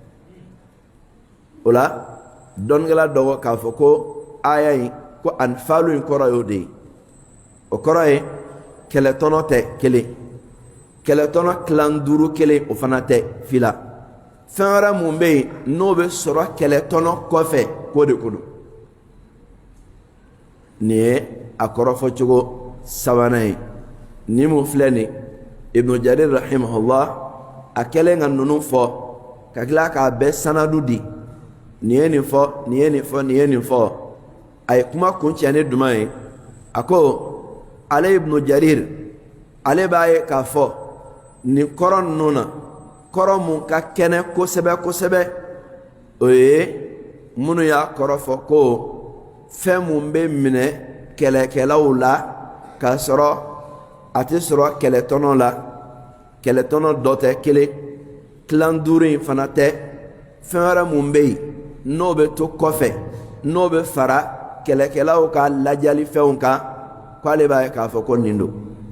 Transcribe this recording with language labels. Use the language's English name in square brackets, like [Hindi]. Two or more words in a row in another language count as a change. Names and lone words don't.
[Bambara] o la dɔnnikɛla dɔ ko k'a fɔ ko aya in ko anfalu in kɔrɔ y'o de ye o kɔrɔ ye kɛlɛtɔnɔ tɛ kelen kɛlɛtɔnɔ tilan duuru kelen o fana tɛ fila fɛn wɛrɛ mun bɛ yen n'o bɛ sɔrɔ kɛlɛtɔnɔ kɔfɛ k'o de ko don nin ye a kɔrɔfɔcogo sabanan ye ni mun filɛ nin ibnu jarir rahimahullah a kɛlen ka ninnu fɔ ka tila k'a bɛɛ sanadu di nin ye nin fɔ nin ye nin fɔ nin ye nin fɔ a ye kuma kuncɛ ni jumɛn ye a ko ale ibnu jarir ale b'a ye k'a fɔ nin kɔrɔ ninnu na kɔrɔ mun ka kɛnɛ kosɛbɛ kosɛbɛ o ye minnu y'a kɔrɔ fɔ ko fɛn mun bɛ minɛ kɛlɛkɛlaw la k'a sɔrɔ a tɛ sɔrɔ kɛlɛtɔnɔ la kɛlɛtɔnɔ dɔ tɛ kelen tilan duuru in fana tɛ fɛn wɛrɛ mun bɛ yen n'o bɛ to kɔfɛ n'o bɛ fara kelekelaw ka lajali fɛnw kan k'ale b'a ye k'a fɔ ko nin don